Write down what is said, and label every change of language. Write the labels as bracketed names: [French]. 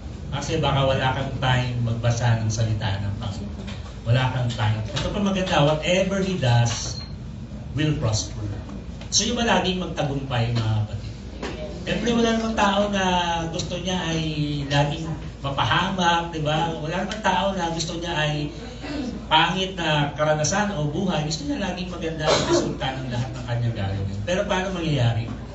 [Filipino] Kasi baka wala kang time magbasa ng salita ng Panginoon. Wala kang time. Ito pa maganda, [English] whatever He does will prosper. [Filipino] So yung laging magtagumpay mga kapatid. Siyempre wala namang tao na gusto niya ay laging mapahamak, di ba? Wala namang tao na gusto niya ay pangit na karanasan o buhay. Gusto niya laging maganda ang resulta ng lahat ng kanyang gagawin. Pero paano mangyayari?